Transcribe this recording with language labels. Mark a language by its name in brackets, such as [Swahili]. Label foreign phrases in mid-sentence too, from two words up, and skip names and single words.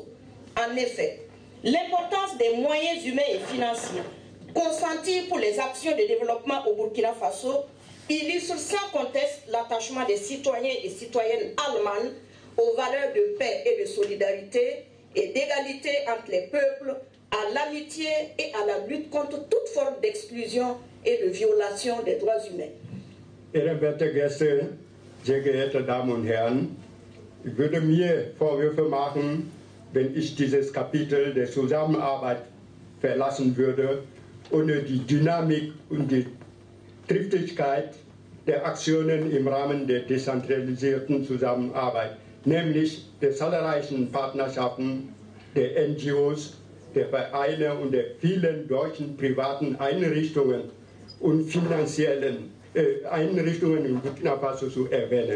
[French] En effet, l'importance des moyens humains et financiers consentis pour les actions de développement au Burkina Faso illustre sans conteste l'attachement des citoyens et citoyennes allemandes aux valeurs de paix et de solidarité et d'égalité entre les peuples, à l'amitié et à la lutte contre toute forme d'exclusion et de violation des droits humains. [German] ehrenwerte Gäste, sehr geehrte Damen und Herren, ich würde mir Vorwürfe machen, wenn ich dieses Kapitel der Zusammenarbeit verlassen würde, ohne die Dynamik und die Triftigkeit der Aktionen im Rahmen der dezentralisierten Zusammenarbeit, nämlich der zahlreichen Partnerschaften der NGOs, der Vereine und der vielen deutschen privaten Einrichtungen und finanziellen Einrichtungen in Burkina Faso zu erwähnen.